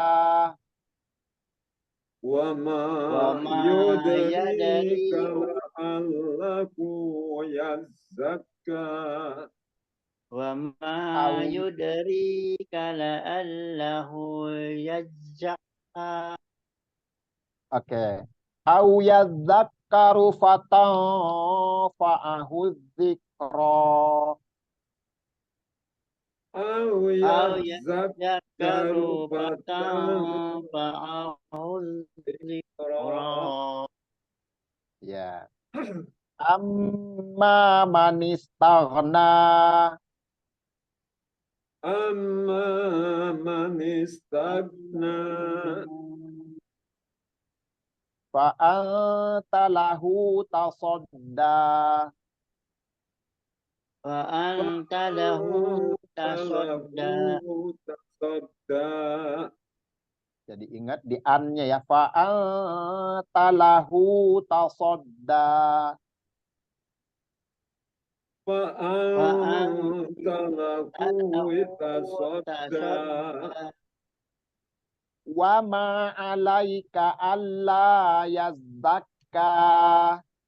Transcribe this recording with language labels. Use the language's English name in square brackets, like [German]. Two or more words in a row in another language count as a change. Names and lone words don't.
[Arabic] وما وما yudrika yadri لعله يزكى وما au يدريك لعله يزكى oke أو يذكر فتنفعه الذكرى au au yazakkaru yadhakkaru fatanfa'ahu fatanfa'ahu dzikra dzikra يا أما من استغنى أما من استغنى فأنت له تصدى وأنت له تصدى له تصدى [Indonesian] jadi ingat di an-nya ya [Arabic] فأنت له تصدى fa wa أنت له أنت له tasadda tasadda وما عليك ألا يزكى.